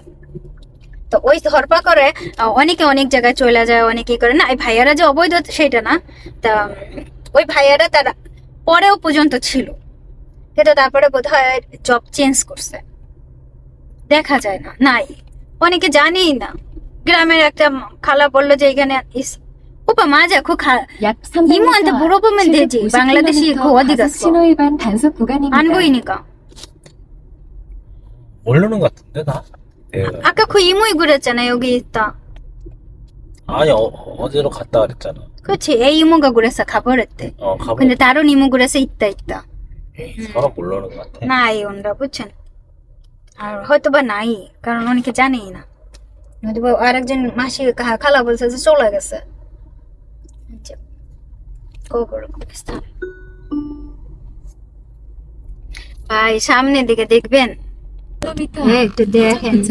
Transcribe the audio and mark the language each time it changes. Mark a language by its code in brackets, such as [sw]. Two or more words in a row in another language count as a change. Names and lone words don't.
[bn] তো ওই ধরপাকড়ে অনেকে অনেক জায়গায় চলে যায়, অনেকেই করে না। এই ভাইয়ারা যে অবৈধ সেটা না, তা ওই ভাইয়ারা তারা পরেও পর্যন্ত ছিল, কিন্তু তারপরে বোধহয় জব চেঞ্জ করছে, দেখা যায় না, নাই, অনেকে জানেই না। গ্রামের একটা খালা বললো যে এখানে [ko] 오빠 맞아 그 이모한테 물어보면 되지. 방글라데시 그 어디 갔어? 안 보이니까. 모르는 것 같은데 나. 아까 그 이모이 그랬잖아, 여기 있다. 아니 어제로 갔다 그랬잖아. 그렇지, A 이모가 그랬어, 가버렸대. 근데 다른 이모 그래서 있다. 에이, 서로 모르는 것 같아. [bn] নাই ওনরা বুঝছেন, আর হয়তো বা নাই, কারণ অনেকে জানেই না। হয়তো বা আরেকজন মাসি খালা বলছে যে চলে গেছে। ভাই সামনের দিকে দেখবেন, একটু দেখেন।